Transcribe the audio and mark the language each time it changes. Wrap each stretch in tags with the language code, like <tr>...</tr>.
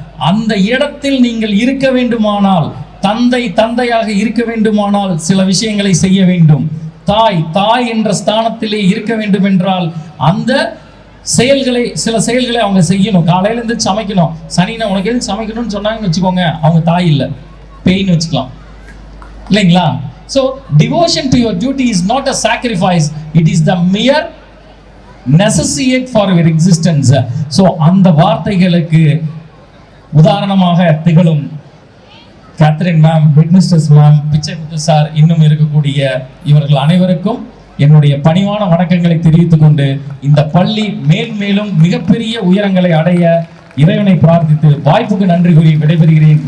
<ta>அந்த இடத்தில் நீங்கள் இருக்க வேண்டுமானால், தந்தையாக இருக்க வேண்டுமானால் சில விஷயங்களை செய்ய வேண்டும். தாய் என்ற ஸ்தானத்திலே இருக்க வேண்டும் என்றால் அந்த சில செயல்களை அவங்க செய்யணும். காலையில இருந்து சமைக்கணும். சனினா உனக்கு எது சமைக்கணும்னு சொன்னாங்கன்னு வச்சுக்கோங்க, அவங்க தாய் இல்லை, பேய்னு வச்சுக்கலாம், இல்லைங்களா?</ta> <en>So devotion to your duty is not a sacrifice, it is the mere necessity for your existence.</en> <ta>So அந்த வார்த்தைகளுக்கு உதாரணமாக திகழும் Catherine ma'am, headmistress ma'am, Pichaimuthu sir, இன்னும் இருக்கக்கூடிய இவர்கள் அனைவருக்கும் என்னுடைய பணிவான வணக்கங்களை தெரிவித்துக் கொண்டு இந்த பள்ளி மேலும் மிகப்பெரிய உயரங்களை அடைய இறைவனை பிரார்த்தித்து வாய்ப்புக்கு நன்றி கூறி விடைபெறுகிறேன்.</ta>